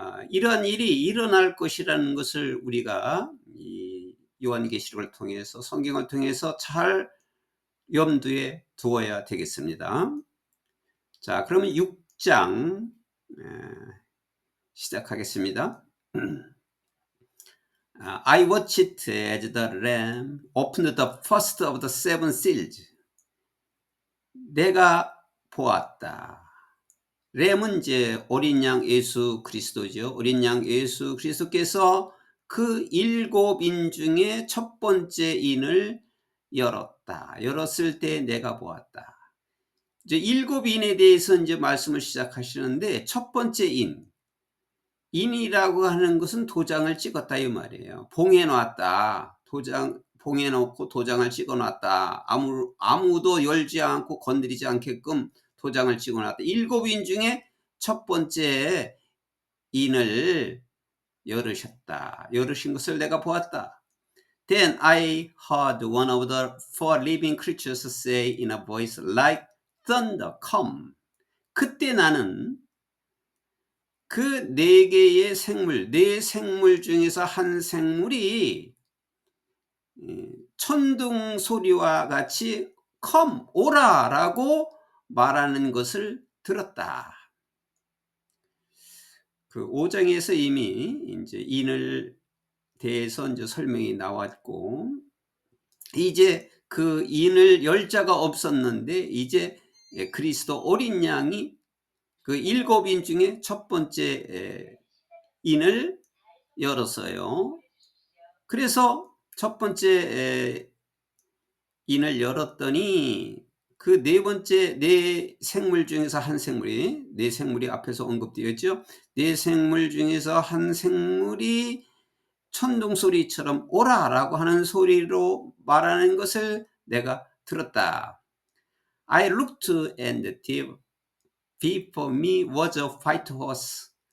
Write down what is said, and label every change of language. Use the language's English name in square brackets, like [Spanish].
[Korean] 이러한 일이 일어날 것이라는 것을 우리가 이 요한계시록을 통해서, 성경을 통해서 잘 염두에 두어야 되겠습니다. 자, 그러면 6장 시작하겠습니다. [English] I watched as the Lamb opened the first of the 7 seals. [Korean] 내가 보았다. 램은 이제 어린 양 예수 그리스도죠. 어린 양 예수 그리스도께서 그 7인 중에 첫 번째 인을 열었다. 열었을 때 내가 보았다. 이제 7인에 대해서 이제 말씀을 시작하시는데, 첫 번째 인이라고 하는 것은 도장을 찍었다 이 말이에요. 봉해 놨다. 봉해 놓고 도장을 찍어 놨다. 아무도 열지 않고 건드리지 않게끔 도장을 찍어 놨다. 7인 중에 첫 번째 인을 열으셨다. 열으신 것을 내가 보았다. [English] Then I heard one of the 4 living creatures say in a voice like thunder, come. [Korean] 그때 나는 그 4개의 생물, 4생물 중에서 한 생물이 천둥 소리와 같이 come, 오라 라고 말하는 것을 들었다. 그 5장에서 이미 이제 인을 대해서 이제 설명이 나왔고, 이제 그 인을 열 자가 없었는데, 이제 그리스도 어린 양이 그 7인 중에 첫 번째 인을 열었어요. 그래서 첫 번째 인을 열었더니 그 4번째 4생물 중에서 한 생물이, 4생물이 앞에서 언급되어 있죠. 4생물 중에서 한 생물이 천둥소리처럼 오라 라고 하는 소리로 말하는 것을 내가 들었다. [English] I looked and before me was a white horse.